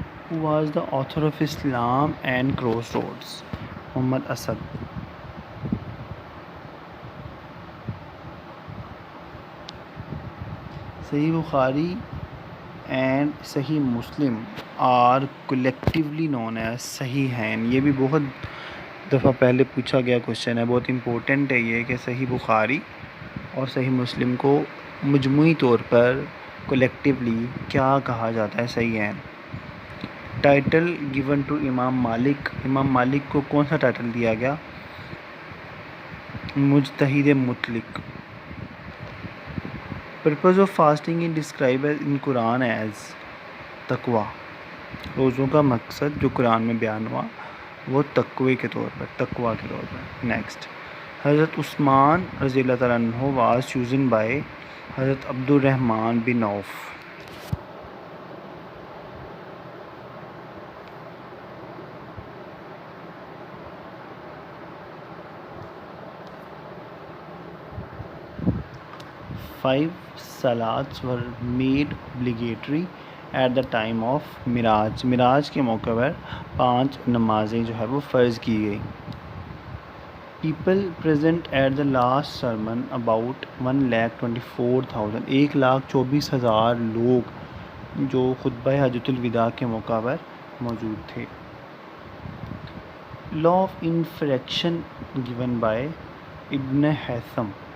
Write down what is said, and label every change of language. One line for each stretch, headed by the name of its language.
English: Who was the author of Islam and Crossroads? Muhammad Asad. Sahih Bukhari and Sahih Muslim are collectively known as Sahihain.
Urdu: یہ بھی بہت دفعہ پہلے پوچھا گیا کوشچن ہے، بہت امپورٹنٹ ہے یہ کہ صحیح بخاری اور صحیح مسلم کو مجموعی طور پر کولیکٹیولی کیا کہا جاتا ہے؟ صحیحین.
English: Title given to Imam Malik.
Urdu: امام مالک کو کون سا ٹائٹل دیا گیا؟ مجتہد مطلق.
English: Purpose of fasting is describe in Quran as taqwa.
Urdu: روزوں کا مقصد جو قرآن میں بیان ہوا وہ تقوی کے طور پر.
English: Next, Hazrat Usman رضی اللہ تعالیٰ عنہ was chosen by Hazrat Abdur Rahman bin Auf. Five salats were made obligatory at the time of Miraj.
Urdu: مراج کے موقع پر 5 نمازیں جو ہے وہ فرض کی گئی.
English: People present at the last sermon about 1,24,000.
Urdu: 1,24,000 لوگ جو خطبہ حجۃ الوداع کے موقع پر موجود تھے.
English: Law of infraction given by Ibn Haytham.